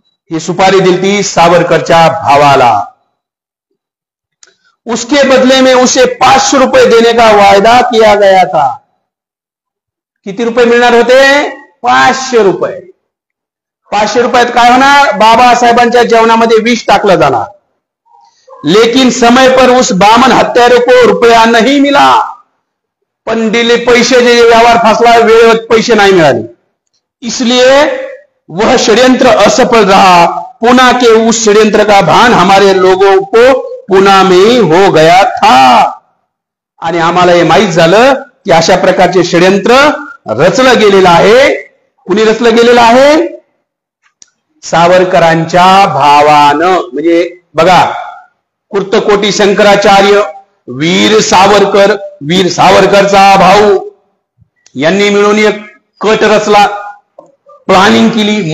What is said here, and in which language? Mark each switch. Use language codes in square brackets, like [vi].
[mr] ही सुपारी दिलती सावरकरच्या भावाला. [hi] उसके बदले में उसे 500 रुपए देने का वायदा किया गया था. [mr] किती रुपये मिळणार होते? 500 रुपये. 500 रुपयात काय होणार? बाबासाहेबांच्या जेवणामध्ये विष टाकलं जाणार. [hi] लेकिन समय पर उस बामन हत्यारे को रुपया नहीं मिला. [mr] पण दिले पैसे, जे व्यवहार फसला, वेळेवर पैसे नहीं मिळाले. [hi] इसलिए वह षड्यंत्र असफल रहा. पुना के उस षड्यंत्र का भान हमारे लोगों को पुना में हो गया था. [mr] आणि आम्हाला हे माहित झालं की अशा प्रकारचे षड्यंत्र रचलं गेलेलं आहे. कुणी रचलं गेलेलं आहे? सावरकरांच्या भावानं. म्हणजे बघा, कुर्तकोटी शंकराचार्य, वीर सावरकरचा भाऊ यांनी मिळून एक कट रचला, प्लॅनिंग केली.